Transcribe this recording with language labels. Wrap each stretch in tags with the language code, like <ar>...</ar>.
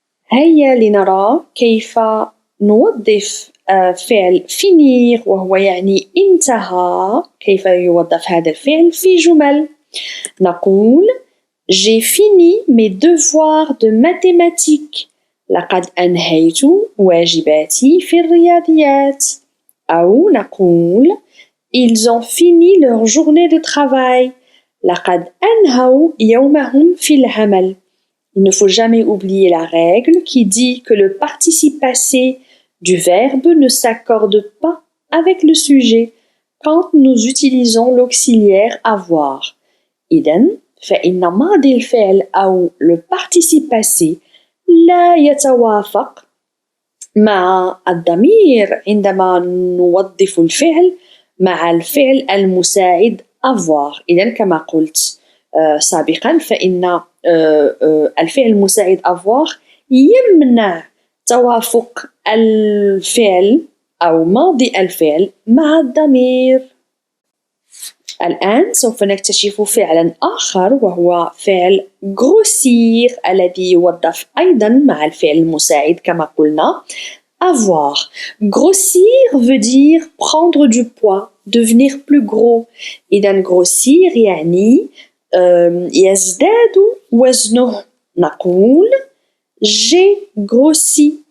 <ar>هيا لنرى كيف نوظف فعل finir وهو يعني انتهى، كيف يوظف هذا الفعل في جمل. نقول</ar> <fr>J'ai fini mes devoirs de mathématiques.</fr> <ar>لقد أنهيت واجباتي في الرياضيات. أو نقول</ar> <fr>Ils ont fini leur journée de travail.</fr> <ar>لقد أنهوا يومهم في العمل.</ar> <fr>Il ne faut jamais oublier la règle qui dit que le participe passé du verbe ne s'accorde pas avec le sujet quand nous utilisons l'auxiliaire avoir.</fr> <ar>إذن فإن ماضي الفعل أو</ar> <fr>le participe passé</fr> <ar>لا يتوافق مع الضمير عندما نوظف الفعل مع الفعل المساعد avoir. إذن كما قلت سابقا فإن الفعل المساعد avoir يمنع توافق الفعل أو ماضي الفعل مع الضمير. الآن سوف نكتشف فعلا آخر وهو فعل grossir الذي يوظف أيضا مع الفعل المساعد كما قلنا avoir.</ar> <fr>Grossir veut dire prendre du poids, devenir plus gros.</fr> <ar>إذن grossir يعني يزداد وزنه. نقول</ar> <fr>j'ai grossi.</fr>